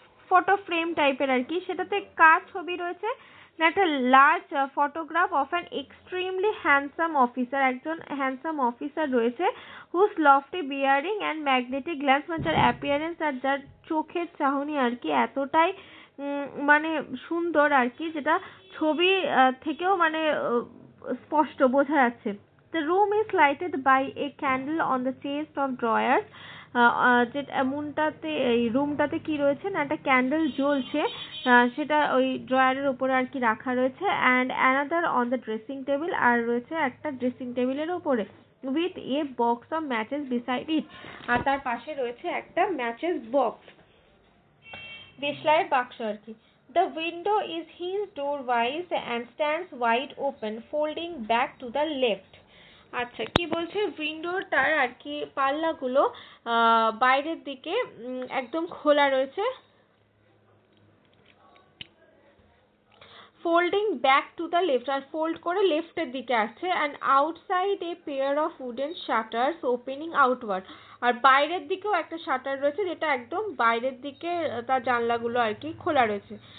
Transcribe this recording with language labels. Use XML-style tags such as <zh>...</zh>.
<bn>Photo frame টাইপের আর কি, সেটাতে কার ছবি রয়েছে না একটা</bn> <en>large photograph of an extremely handsome officer,</en> <bn>একজন হ্যান্ডসাম অফিসার রয়েছে</bn> <en>whose lofty bearing and magnetic glance,</en> <bn>মানে যার অ্যাপিয়ারেন্স আর যার চোখের চাহনি আর কি এতটাই মানে সুন্দর আর কি, যেটা ছবি থেকেও মানে স্পষ্ট বোঝা যাচ্ছে।</bn> <en>The room is lighted by a candle on the chest of drawers.</en> <bn>যে এমনটাতে এই রুমটাতে কি রয়েছে না একটা ক্যান্ডেল জ্বলছে, সেটা ওই ড্রয়ারের উপরে আর কি রাখা রয়েছে,</bn> <en>and another on the dressing table,</en> <bn>আর রয়েছে একটা ড্রেসিং টেবিলের উপরে</bn> <en>with a box of matches beside it,</en> <bn>আর তার পাশে রয়েছে একটা ম্যাচেস বক্স, দেশলাইয়ের বাক্স আর কি।</bn> <en>The window is hinged doorwise and stands wide open, folding back to the left.</en> <bn>আচ্ছা কি বলছে উইন্ডোটার আর কি পাল্লাগুলো বাইরের দিকে একদম খোলা রয়েছে,</bn> <en>folding back to the left,</en> <bn>আর fold করে লেফটের দিকে আসছে,</bn> <en>and outside a pair of wooden shutters opening outward,</en> <bn>আর বাইরের দিকেও একটা শাটার রয়েছে যেটা একদম বাইরের দিকে তার জানলাগুলো আর কি খোলা রয়েছে।</bn>